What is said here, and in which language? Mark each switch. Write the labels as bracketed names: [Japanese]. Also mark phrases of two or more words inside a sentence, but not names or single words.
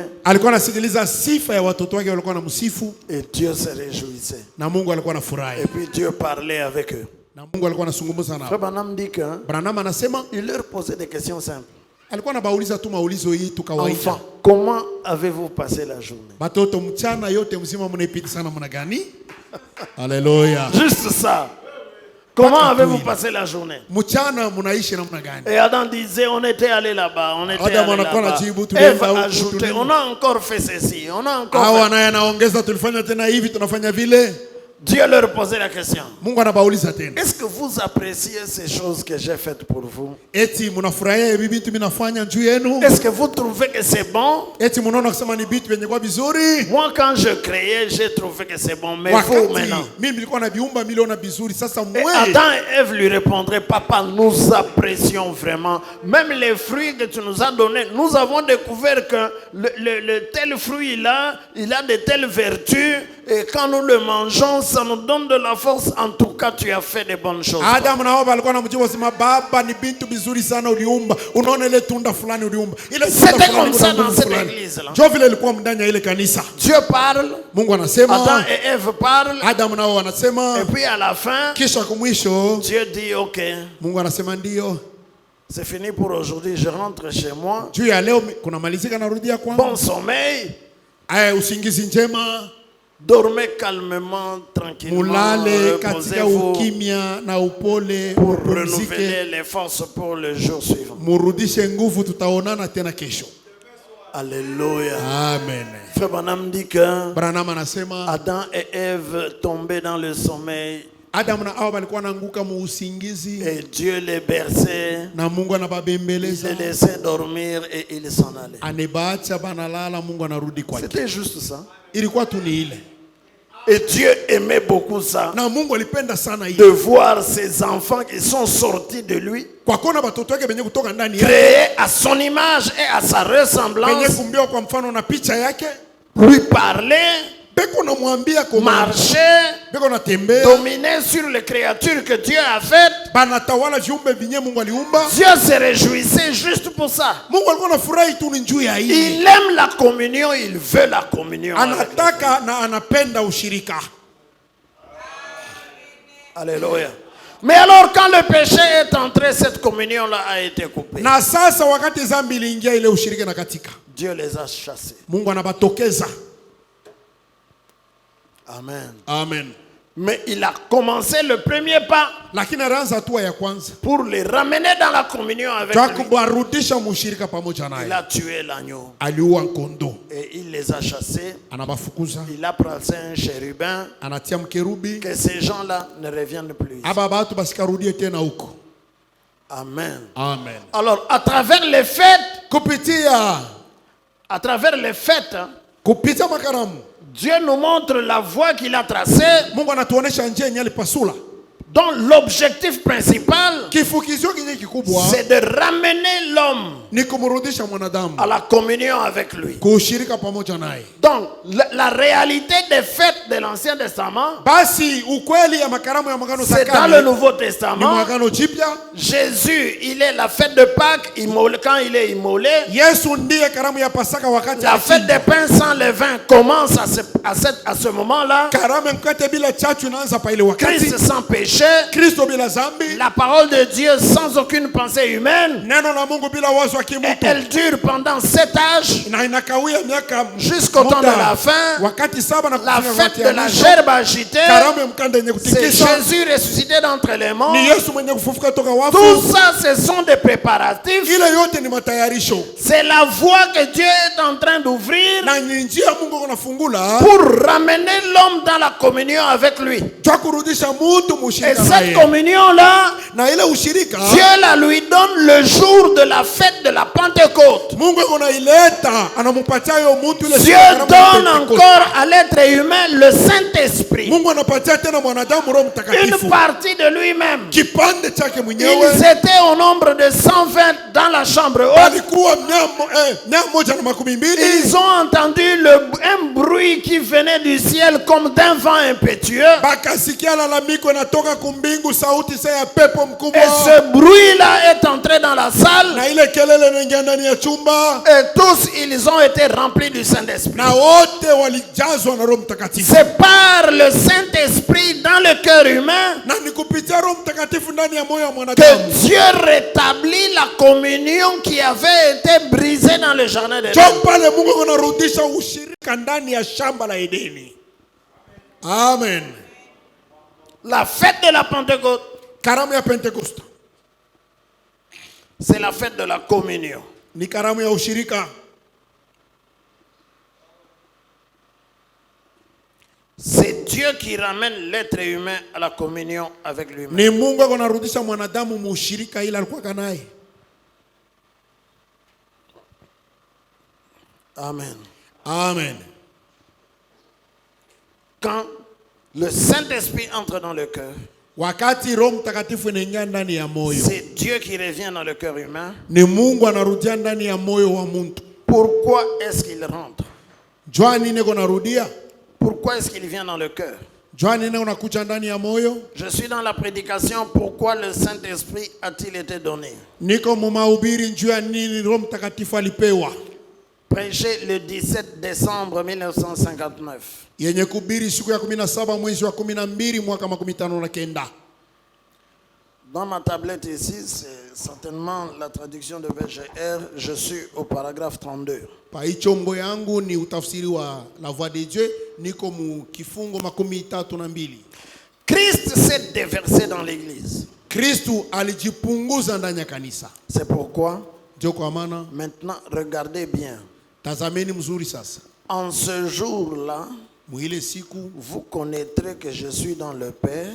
[Swahili] Alikuwa anasikiliza sifa ya watoto wake walikuwa wanamsifu, [French] Et Dieu se réjouissait. [Swahili] na Mungu alikuwa anafurahi. [French] Et puis Dieu parlait avec eux. [Swahili] Na Mungu alikuwa anazungumza [French] Frère [Swahili] nao. [French] Branham dit que [Swahili] Branham anasema [French] il leur posait des questions simples. [Swahili] alikuwa anabauliza tu maulizo hii tu kawaida. [French] Enfants, comment avez-vous passé la journée? [Swahili] Batoto mchana yote mzima mnaipita namna gani? Haleluya. [French] Juste ça. Comment avez-vous passé la journée? [Swahili] Mchana mnaishi namna gani? [French] Et Adam disait, on était allé là-bas, on était [Swahili] Adam [French] allé [Swahili] anakuwa [French] là-bas. [Swahili] anajibu, tulienda [French] Ève [Swahili] huku, [French] ajoutait, [Swahili] tulienda. [French] on a encore fait ceci, on a encore [Swahili] Hawa [French] fait... [Swahili] naye anaongeza tulifanya tena hivi tunafanya vile. [French] Dieu leur posait la question. [Swahili] Mungu anabauliza tena. [French] Est-ce que vous appréciez ces choses que j'ai faites pour vous? [Swahili] Eti mnafurahia hivi vitu mimi nafanya juu yenu? [French] Est-ce que vous trouvez que c'est bon? [Swahili] Eti mnaona kusema ni vitu vyenye kwa vizuri? [French] Moi, quand je créais, j'ai trouvé que c'est bon. Mais vous, [Swahili] Wakati [French] maintenant. [Swahili] mimi nilikuwa na viumba miliona vizuri, sasa [French] Et [Swahili] mwe [French] Adam et Ève lui répondraient, papa, nous apprécions vraiment. Même les fruits que tu nous as donnés, nous avons découvert que le tel fruit-là, il a de telles vertus. Et quand nous le mangeons, ça nous donne de la force. En tout cas, tu as fait de bonnes choses. [Swahili] Adam na Hawa alikuwa anamjibu wasema, baba ni vitu vizuri sana uliumba. Unaona ile tunda fulani uliumba. Ile tunda [French] C'était [Swahili] fulani [French] comme ça [Swahili] kuna [French] dans [Swahili] nguvu [French] cette [Swahili] fulani. [French] église-là. [Swahili] Jo vile ilikuwa ndani ya ile kanisa. [French] Dieu parle, [Swahili] Mungu anasema, [French] Adam et Ève parlent. [Swahili] Adam nao wanasema, [French] Et puis à la fin, [Swahili] kisha kumwisho [French] Dieu dit, ok, [Swahili] Mungu anasema ndio. [French] c'est fini pour aujourd'hui. Je rentre chez moi. [Swahili] Juu ya leo kuna malizika narudia kwangu. [French] Bon sommeil. [Swahili] Usingizi njema. [French] Dormez calmement, tranquillement, [Swahili] Mulale katika [French] reposez-vous [Swahili] ukimya na upole, [French] pour [Swahili] mupumzike, [French] renouveler les forces pour le jour suivant. [Swahili] murudishe nguvu, tutaonana tena kesho. [French] Alléluia. Amen. Frère Branham dit que [Swahili] Branham anasema [French] Adam et Ève tombaient dans le sommeil [Swahili] Adam na Hawa walikuwa wanaanguka mu usingizi [French] et Dieu les berçait, [Swahili] na Mungu [French] il [Swahili] anababembeleza, [French] les laissait dormir et ils s'en allaient. [Swahili] anebaacha banalala, Mungu anarudi kwake. [French] C'était juste ça. [Swahili] Ilikuwa tu ni ile. [French] Et Dieu aimait beaucoup ça, [Swahili] Na Mungu alipenda sana [French] de [Swahili] hiyo. [French] voir ses enfants qui sont sortis de lui, [Swahili] Kwa kuona watoto wake benye kutoka ndani yake, [French] créés à son image et à sa [Swahili] benye [French] ressemblance, [Swahili] kumbiwa kwa mfano na picha yake, [French] lui parler, [Swahili] beko namwambia kwa [French] marcher, [Swahili] beko natembea, [French] dominer sur les créatures que Dieu a faites. [Swahili] banatawala viumbe vinye Mungu aliumba. [French] Dieu se réjouissait juste pour ça. [Swahili] Mungu alikuwa anafurahi tu ni juu ya hii. [French] Il aime la communion, il veut la communion. avec [Swahili] Anataka na anapenda ushirika. [French] nous. Alléluia. Mais alors quand le péché est entré, cette communion-là a été coupée. [Swahili] Na sasa wakati dhambi iliingia, ile ushirika na katika, [French] Dieu les a chassés. [Swahili] Mungu anabatokeza. Amen. Amen. [French] Mais il a commencé le premier pas [Swahili] Lakini anaanza hatua ya kwanza [French] pour les ramener dans la communion avec [Swahili] cha [French] lui. [Swahili] kubarudisha mushirika pamoja [French] Il [Swahili] naye. [French] a tué l'agneau [Swahili] Aliua kondoo, [French] et il les a chassés. [Swahili] anabafukuza, [French] Il a placé un chérubin, [Swahili] anatia mkerubi, [French] que ces gens-là ne reviennent plus. [Swahili] aba batu basikarudie tena huko. Amen. Amen. [French] Alors, à travers les fêtes, [Swahili] Kupitia [French] hein, [Swahili] kupitia makaramu, [French] Dieu nous montre la voie qu'il a tracée, [Swahili] Mungu anatuonesha njia yenye alipasula. [French] dont l'objectif principal, [Swahili] Kifukizio kinye kikubwa [French] c'est de ramener l'homme [Swahili] ni kumrudisha mwanadamu [French] à la communion avec lui. [Swahili] kushirika pamoja naye. [French] Donc, la réalité des fêtes de l'Ancien Testament, [Swahili] Basi ukweli ya makaramu ya magano [French] c'est dans le [Swahili] sakale [French] Nouveau [Swahili] ni [French] Testament. [Swahili] magano jipya. [French] Jésus, il est la fête de Pâques, quand il est immolé. [Swahili] Yesu ndiye karamu ya Pasaka wakati [French] La fête des pains sans levain commence à ce moment-là. [Swahili] karamu ya mkate bila chachu inaanza pa ile wakati. [French] Christ sans péché péché, [Swahili] Kristo bila zambi, [French] la parole de Dieu sans aucune pensée humaine, [Swahili] neno la Mungu bila wazo wa [French] et [Swahili] kimutu, [French] elle dure pendant 7 âges [Swahili] na inakawia miaka [French] jusqu'au temps de la fin. [Swahili] wakati saba na [French] La [Swahili] kufanya [French] fête [Swahili] wakati [French] de [Swahili] ya [French] la [Swahili] mwisho, [French] gerbe agitée, [Swahili] karamu ya mkanda yenye [French] c'est [Swahili] kutikisa, [French] Jésus ressuscité d'entre les morts. [Swahili] ni Yesu mwenye kufufuka toka wafu. [French] Tout ça, ce sont des préparatifs. [Swahili] Ile yote ni matayarisho, [French] C'est la voie que Dieu est en train d'ouvrir [Swahili] na ni njia Mungu anafungula [French] pour ramener l'homme dans la communion avec lui. [Swahili] kwa kurudisha mtu [French] Et [Swahili] mushirika [French] cette [Swahili] naye, [French] communion-là, [Swahili] na ile ushirika [French] Dieu la lui donne le jour de la fête de la Pentecôte. [Swahili] Mungu anaileta, anamupatia yo mtu ile [French] Dieu [Swahili] siku ya [French] donne [Swahili] Pentekoste. [French] encore à l'être humain le Saint-Esprit, [Swahili] Mungu anapatia tena mwanadamu Roho Mtakatifu, [French] une partie de lui-même. [Swahili] kipande chake [French] Ils [Swahili] mwenyewe. [French] étaient au nombre de 120 dans la chambre haute. [Swahili] Alikuwa mia moja na makumi mbili. [French] Ils ont entendu un bruit qui venait du ciel comme d'un vent impétueux. [Swahili] Bakasikia lalamiko inatoka kumbingu, sauti sa ya pepo [French] Et [Swahili] mkubwa, [French] ce bruit-là est entré dans la salle. [Swahili] na ile kelele inaingia ndani ya chumba, [French] Et tous, ils ont été remplis du Saint-Esprit. [Swahili] na wote walijazwa na Roho Mtakatifu. [French] C'est par le Saint-Esprit dans le cœur humain [Swahili] Na ni kupitia Roho Mtakatifu ndani ya moyo wa [French] que [Swahili] mwanadamu [French] Dieu rétablit la communion qui avait été brisée dans le jardin d'Éden. [Swahili] jo pale Mungu anarudisha ushirika ndani ya shamba la Edeni. Amen. [French] La fête de la Pentecôte, [Swahili] Karamu ya Pentekoste [French] c'est la fête de la communion. [Swahili] ni karamu ya ushirika. [French] C'est Dieu qui ramène l'être humain à la communion avec lui-même. [Swahili] Ni Mungu anarudisha mwanadamu mushirika ila alikuwa naye. Amen. Amen. [French] Quand le Saint-Esprit entre dans le cœur, [Swahili] Wakati Roho Mtakatifu inaingia ndani ya moyo, [French] c'est Dieu qui revient dans le cœur humain. [Swahili] ni Mungu anarudia ndani ya moyo wa mtu. [French] Pourquoi est-ce qu'il rentre? [Swahili] Jua nini narudia? [French] Pourquoi est-ce qu'il vient dans le cœur? [Swahili] Jua nini unakuja ndani ya moyo? [French] Je suis dans la prédication. Pourquoi le Saint-Esprit a-t-il été donné? [Swahili] Niko mumahubiri juu ya nini Roho Mtakatifu alipewa. [French] Prêché le 17 décembre 1959. [Swahili] Yenye kubiri siku ya 17 mwezi wa 12 mwaka 1959. [French] Dans ma tablette ici, c'est certainement la traduction de VGR. Je suis au paragraphe 32. [Swahili] Pa ichombo yangu ni utafsiri wa [French] la voix de Dieu, [Swahili] niko mu kifungo 32. [French] Christ s'est déversé dans l'église. [Swahili] Kristu alijipunguza ndani ya kanisa. [French] C'est pourquoi, [Swahili] Ndio kwa maana [French] maintenant, regardez bien. [Swahili] tazameni mzuri sasa. [French] En ce jour-là, [Swahili] Mwile siku [French] vous connaîtrez que je suis dans le Père,